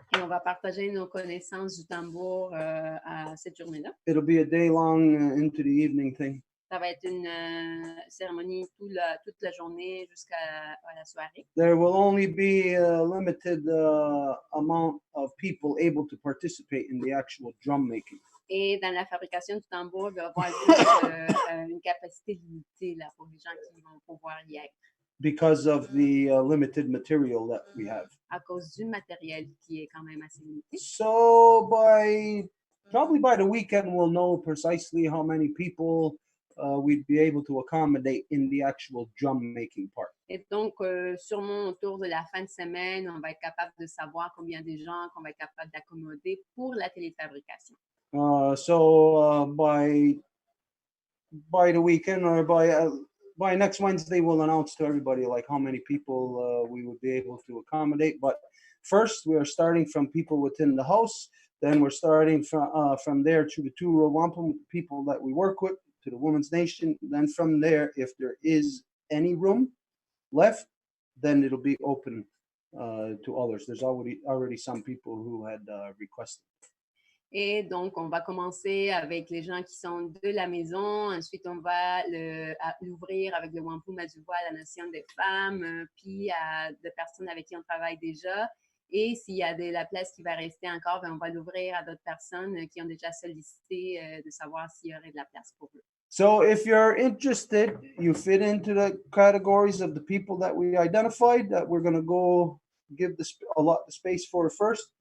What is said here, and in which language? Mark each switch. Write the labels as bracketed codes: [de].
[fr] Et on va partager nos connaissances du tambour à cette journée-là. [en] It'll be a day long into the evening thing. [fr] Ça va être une cérémonie toute la journée jusqu'à la soirée. [en] There will only be a limited amount of people able to participate in the actual drum making. [fr] Et dans la fabrication du tambour, il va y avoir juste une capacité limitée là, pour les gens qui vont pouvoir y être. [en] Because of the limited material that we have. [fr] À cause du matériel qui est quand même assez limité. [en] So probably by the weekend, we'll know precisely how many people we'd be able to accommodate in the actual drum making part. [fr] Et donc, sûrement autour de la fin de semaine, on va être capable de savoir combien de gens qu'on va être capable d'accommoder pour la téléfabrication. [en] So by the weekend or by next Wednesday, we'll announce to everybody like how many people we would be able to accommodate. But first, we are starting from people within the house. Then we're starting from there to the two wampum people that we work with, to the Women's Nation. Then from there, if there is any room left, then it'll be open to others. There's already some people who had requested. [fr] Et donc, on va commencer avec les gens qui sont de la maison. Ensuite, on va l'ouvrir avec le Wampum Maduvois à la Nation des femmes, puis à des personnes avec qui on travaille déjà. Et s'il y a de la place qui va rester encore, on va l'ouvrir à d'autres personnes qui ont déjà sollicité de savoir s'il y aurait de la place pour eux. [en] So if you're interested, you fit into the categories of the people that we identified that we're going to go give a lot of space for first.